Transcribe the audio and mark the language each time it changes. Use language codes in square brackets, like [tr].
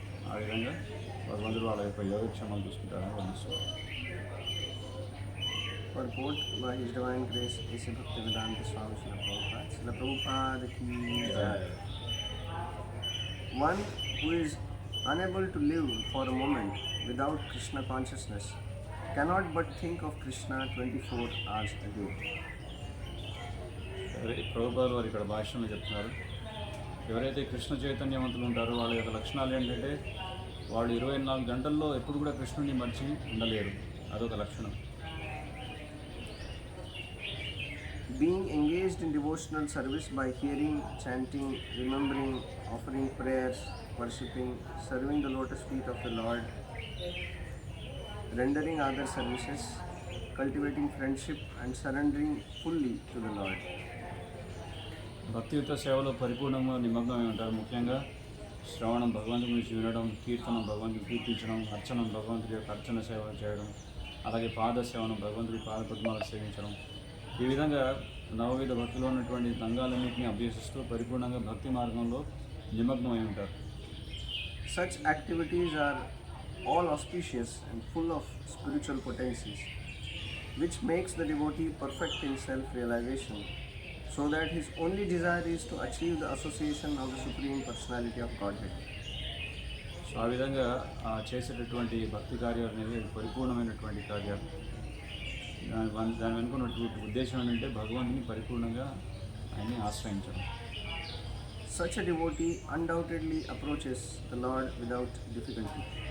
[te] ఆ విధంగా భగవంతుడు వాళ్ళ యొక్క యోగక్షేమాలు చూసుకుంటారని వర్ణిస్తారు. [en] Purport by His Divine Grace A.C. Bhaktivedanta Swami Srila Prabhupada ki jai. One who is unable to live for a moment without Krishna consciousness cannot but think of Krishna 24 hours a day. [te] Prabhupada వారు ఇక్కడ భాష్యంలో చెప్తున్నారు, ఎవరైతే కృష్ణ చైతన్యవంతులు ఉంటారో వాళ్ళ యొక్క లక్షణాలు ఏంటంటే వాళ్ళు 24 గంటల్లో ఎప్పుడు కూడా కృష్ణుని మర్చి ఉండలేరు. అదొక లక్షణం. [en] Being engaged in devotional service by hearing, chanting, remembering, offering prayers, worshipping, serving the lotus feet of the Lord, rendering other services, cultivating friendship and surrendering fully to the Lord. [te] భక్తియుత సేవలో పరిపూర్ణంగా నిమగ్నమై ఉంటారు. ముఖ్యంగా శ్రవణం, భగవంతుడి గురించి వినడం, కీర్తనం, భగవంతుని కీర్తించడం, అర్చనం, భగవంతుడి యొక్క అర్చన సేవ చేయడం, అలాగే పాద సేవనం, భగవంతుడి పాదపద్మాలు సేవించడం. ఈ విధంగా నవవిధ భక్తిలో ఉన్నటువంటి రంగాలన్నింటినీ అభ్యసిస్తూ పరిపూర్ణంగా భక్తి మార్గంలో నిమగ్నమై ఉంటారు. [en] Such activities are all auspicious and full of spiritual potencies, which makes the devotee perfect in self-realization, so that his only desire is to achieve the association of the Supreme Personality of Godhead. [te] So ఆ విధంగా చేసేటటువంటి భక్తి కార్యాలు అనేవి పరిపూర్ణమైనటువంటి కార్యాలు. దాని వెనుక ఉన్నటువంటి ఉద్దేశం ఏంటంటే భగవంతుని పరిపూర్ణంగా ఆయన్ని ఆశ్రయించడం. [en] Such a devotee undoubtedly approaches the Lord without difficulty.